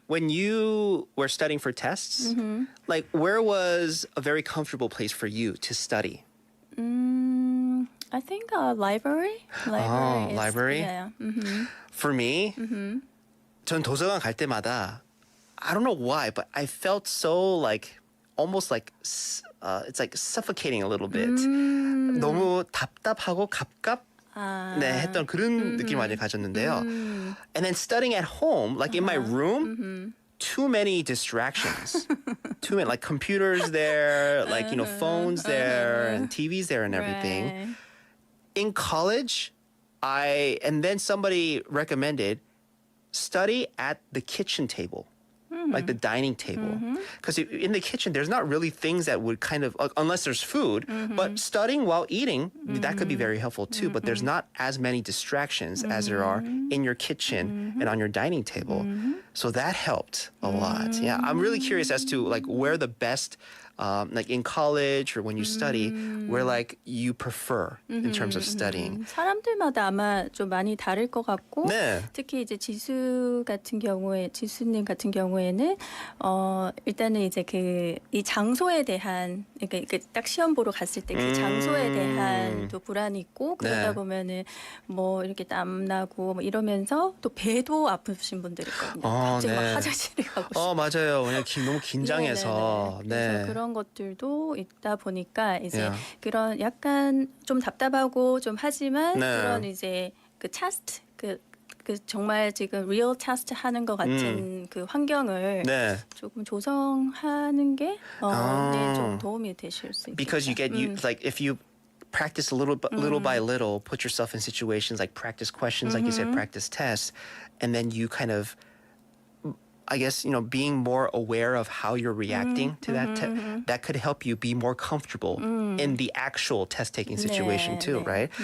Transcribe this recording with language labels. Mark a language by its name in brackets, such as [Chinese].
[English] when you were studying for tests, like where was a very comfortable place for you to study? I think a library. Library. Library? Yeah. For me, [Korean] 전 도서관 갈 때마다 [English] I don't know why, but I felt so almost like it's like suffocating a little bit. [Korean] 너무 답답하고 했던 그런 느낌을 많이 가졌는데요. [English] And then studying at home, like in my room, too many distractions. Too many, like computers there, like phones there, and TVs there, and everything. Right. In college, and then somebody recommended study at the kitchen table, like the dining table. Because in the kitchen, there's not really things that would kind of, unless there's food, but studying while eating, that could be very helpful too. But there's not as many distractions as there are in your kitchen and on your dining table. So that helped a lot. Yeah, I'm really curious as to where the best, like in college or when you study, where you prefer in terms of studying. [Korean] 사람들마다 아마 좀 많이 다를 것 같고 네. 특히 이제 지수님 같은 경우에는 일단은 이제 이 장소에 대한 그러니까 딱 시험 보러 갔을 때 그 장소에 대한 또 불안이 있고 그러다 네. 보면은 뭐 이렇게 땀 나고 뭐 이러면서 또 배도 아프신 분들 있거든요. 갑자기 막 네. 화장실에 가고 싶고. 맞아요. 그냥 너무 긴장해서. 네네네. 그래서 네. 그런 것들도 있다 보니까 이제 [English] Yeah. [Korean] 그런 약간 좀 답답하고 좀 하지만 네. 그런 이제 그 테스트 그 정말 지금 리얼 테스트 하는 것 같은 그 환경을 네. 조금 조성하는 게 네, 좀 도움이 되실 수 있겠죠. [English] Because you get like if you practice a little by little, put yourself in situations like practice questions, like you said, practice tests, and then you kind of I guess, being more aware of how you're reacting to that, that could help you be more comfortable in the actual test-taking situation too, right?